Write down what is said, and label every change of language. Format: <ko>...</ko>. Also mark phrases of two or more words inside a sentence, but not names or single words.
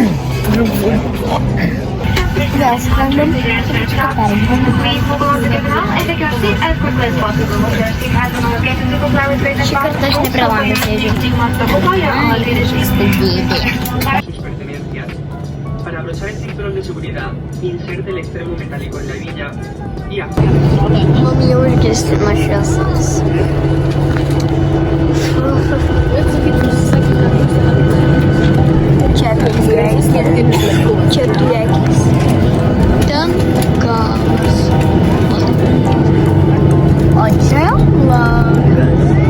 <lt>Vėl skrendam. Šį kartą aš ne prie langą sėdžiu.</lt> <es>Para abrochar el cinturón de seguridad, inserte el extremo metálico en la hebilla y</es> <lt>Mami jau užgesti nuo šviesos. Čia priekis. Čia priekis. Ten galas. O čia langas.</lt>